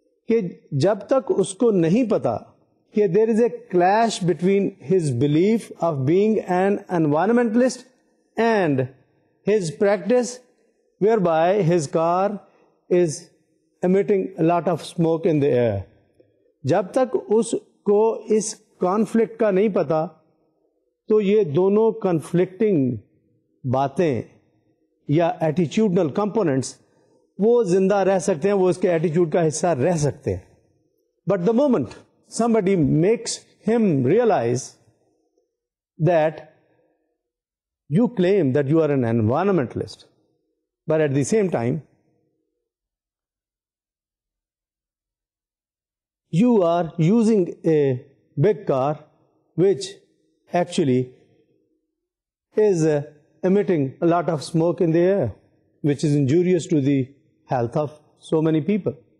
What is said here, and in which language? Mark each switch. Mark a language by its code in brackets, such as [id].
[hi] कि जब तक उसको नहीं पता कि [en] there is a clash between his belief of being an environmentalist and his practice whereby his car is emitting a lot of smoke in the air. [hi] जब तक उसको इस कॉन्फ्लिक्ट का नहीं पता तो ये दोनों कॉन्फ्लिक्टिंग बातें या एटीट्यूडनल कंपोनेंट्स वो जिंदा रह सकते हैं, वो इसके एटीट्यूड का हिस्सा रह सकते हैं. [en] But the moment somebody makes him realize that you claim that you are an environmentalist, but at the same time you are using a big car which actually is emitting a lot of smoke in the air, which is injurious to the health of so many people.